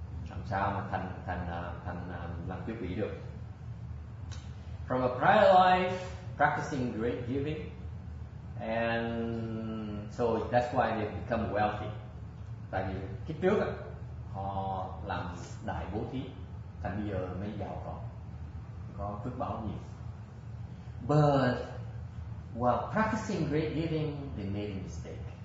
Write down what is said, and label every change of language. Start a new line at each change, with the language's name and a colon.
Vietnamese: Làm sao mà thành làm quý vị được?
English: From a prior life, practicing great giving, And so that's why they become wealthy.
Vietnamese: Tại vì kiếp trước họ làm đại bố thí, thành bây giờ mới giàu có phước báo nhiều.
English: But while practicing great giving, they made a mistake.